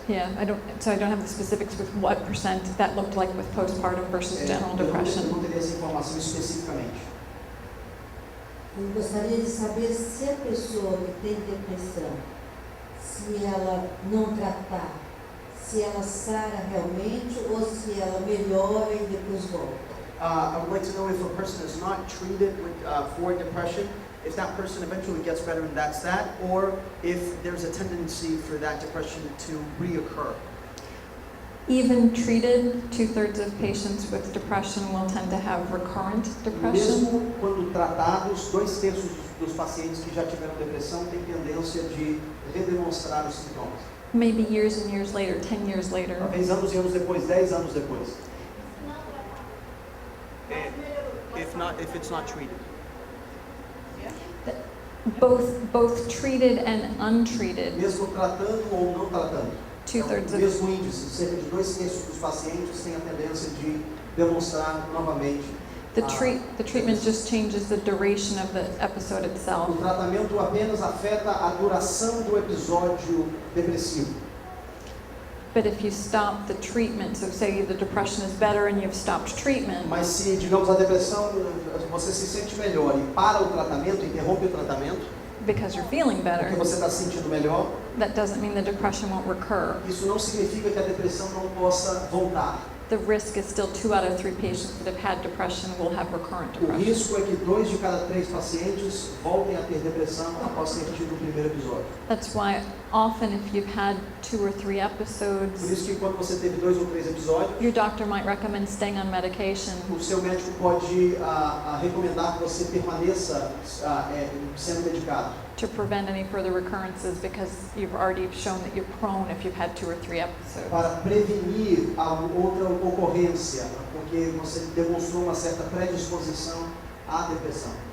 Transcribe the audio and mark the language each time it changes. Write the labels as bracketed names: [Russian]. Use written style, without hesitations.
[English] Yeah, I don't have the specifics with what percent that looked like with postpartum versus general [Portuguese] Eu [English] depression. [Portuguese] não teria essa informação especificamente. Eu gostaria de saber se a pessoa que tem depressão, se ela não tratar, se ela sara realmente ou se ela melhora e depois volta. [English] I would like to know if a person is not treated for depression, if that person eventually gets better and that's that, or if there's a tendency for that depression to reoccur. Even treated, 2/3 of patients with depression will tend to have recurrent depression. [Portuguese] Mesmo quando tratados, 2/3 dos pacientes que já tiveram depressão têm tendência de redemonstrar os sintomas. [English] Maybe years and years later, 10 years later. [Portuguese] Talvez anos e anos depois, 10 anos depois. [English] If it's not treated. Both treated and untreated, [Portuguese] Mesmo tratando ou não tratando. [English] 2/3 [Portuguese] O [English] of [Portuguese] mesmo índice, cerca de 2/3 dos pacientes têm a tendência de demonstrar novamente. [English] the treatment just changes the duration of the episode [Portuguese] O [English] itself. [Portuguese] tratamento apenas afeta a duração do episódio depressivo. [English] But if you stop the treatment, so say the depression is better and you've stopped treatment, [Portuguese] Mas se, digamos, a depressão, você se sente melhor e para o tratamento, interrompe o tratamento, [English] because you're feeling better, [Portuguese] porque você está se sentindo melhor, [English] that doesn't mean the depression won't recur. [Portuguese] isso não significa que a depressão não possa voltar. [English] The risk is still 2 out of 3 patients that have had depression will have recurrent [Portuguese] O [English] depression. [Portuguese] risco é que 2 de cada 3 pacientes voltem a ter depressão após ter tido o primeiro episódio. [English] That's why often if you've had 2 or 3 [Portuguese] Por [English] episodes, [Portuguese] isso que quando você teve 2 ou 3 episódios, [English] your doctor might recommend staying on medication [Portuguese] o seu médico pode recomendar que você permaneça sendo medicado, [English] to prevent any further recurrences because you've already shown that you're prone if you've had 2 or 3 episodes. [Portuguese] para prevenir a outra ocorrência, porque você demonstrou uma certa predisposição à depressão.